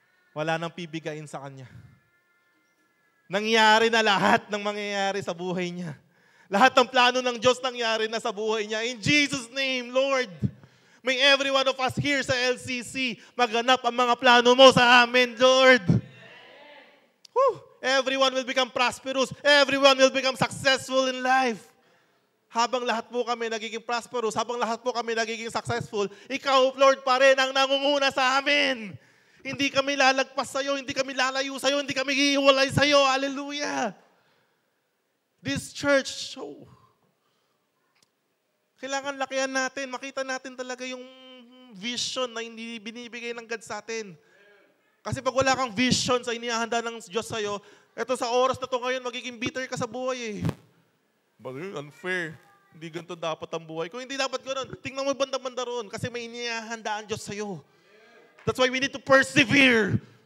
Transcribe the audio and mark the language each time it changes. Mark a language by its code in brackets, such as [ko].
[tl] Wala nang pibigain sa kanya. Nangyari na lahat ng mangyayari sa buhay niya. Lahat ng plano ng Diyos nangyari na sa buhay niya. [en] In Jesus' name, Lord, may every one of us here [tl] sa LCC maganap ang mga plano mo sa amin, Lord. [en] Whew. Everyone will become prosperous. Everyone will become successful in life. [tl] habang lahat po kami nagiging prosperous, habang lahat po kami nagiging successful, ikaw, Lord, pa rin ang nangunguna sa amin. Hindi kami lalagpas sa'yo, hindi kami lalayo sa'yo, hindi kami hiwalay sa'yo. Hallelujah! [en] This church, [tl] kailangan lakihan natin, makita natin talaga yung vision na hindi binibigay ng God sa atin. Kasi pag wala kang vision sa inihahanda ng Diyos sa'yo, eto sa oras na to ngayon, magiging bitter ka sa buhay eh. Bagay, unfair. Hindi ganito dapat ang buhay. Kung hindi dapat gano'n, tingnan mo banda-banda roon kasi may inihahanda ang Diyos sa'yo. [en] That's why we need to persevere.